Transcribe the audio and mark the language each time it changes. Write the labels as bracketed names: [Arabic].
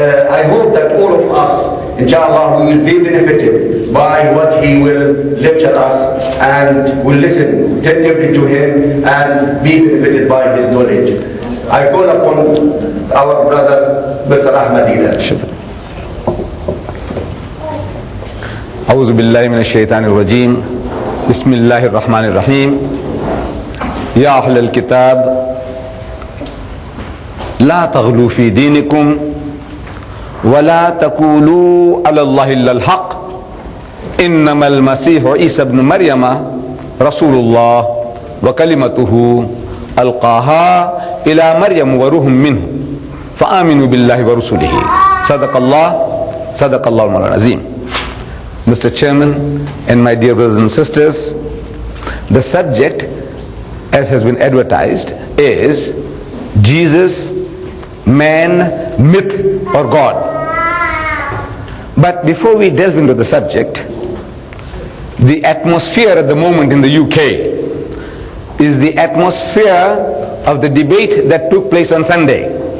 [English] I hope that all of us, inshallah, we will be benefited by what he will lecture us, and will listen attentively to him and be benefited by his knowledge. I call upon our brother, Mr. Ahmed Deedat. [Arabic] أعوذ بالله من الشيطان الرجيم. بسم الله الرحمن الرحيم. يا أهل الكتاب لا تغلوا في دينكم ولا تقولوا على الله إلا الحق إنما المسيح عيسى ابن مريم رسول الله وكلمته ألقاها إلى مريم وروح منه فآمنوا بالله ورسوله صدق الله المولى العظيم. [English] Mr. Chairman and my dear brothers and sisters, the subject, as has been advertised, is Jesus, man, myth or God. But before we delve into the subject, the atmosphere at the moment in the UK is the atmosphere of the debate that took place on Sunday.